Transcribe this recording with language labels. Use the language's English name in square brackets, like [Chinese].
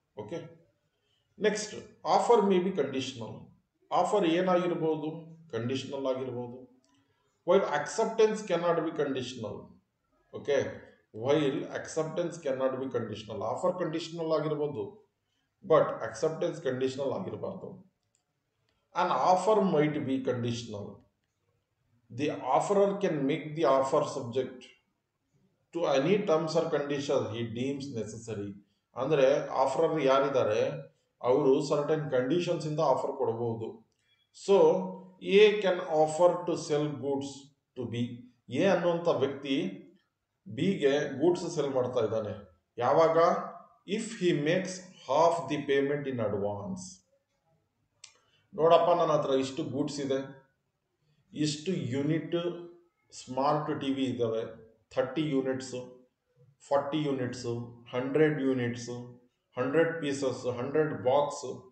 [English] Okay, next, offer may be conditional. [Kannada] Offer ಏನಾಗಿರ್ಬೋದು? Conditional ಆಗಿರ್ಬೋದು. [English] While acceptance cannot be conditional. Okay, while acceptance cannot be conditional. [Kannada] Offer conditional ಆಗಿರ್ಬೋದು, but acceptance conditional ಆಗಿರಬಾರ್ದು. [English] An offer might be conditional. The offerer can make the offer subject to any terms or conditions he deems necessary. [Kannada] ಅಂದರೆ ಆಫರರ್ ಯಾರಿದ್ದಾರೆ ಅವರು certain conditions ಇಂದ offer ಕೊಡಬಹುದು. [English] So A can offer to sell goods to B. [Kannada] A ಅನ್ನುವಂಥ ವ್ಯಕ್ತಿ ಬಿಗೆ goods cell ಮಾಡ್ತಾ ಇದ್ದಾನೆ. ಯಾವಾಗ? [English] If he makes half the payment in advance. [Kannada] ನೋಡಪ್ಪ, ನನ್ನ ಹತ್ರ ಇಷ್ಟು ಗೂಡ್ಸ್ ಇದೆ, ಇಷ್ಟು ಯೂನಿಟ್ ಸ್ಮಾರ್ಟ್ ಟಿ ವಿ ಇದ್ದಾವೆ, 30 units, 40 units, 100 units, 100 pieces, 100 box.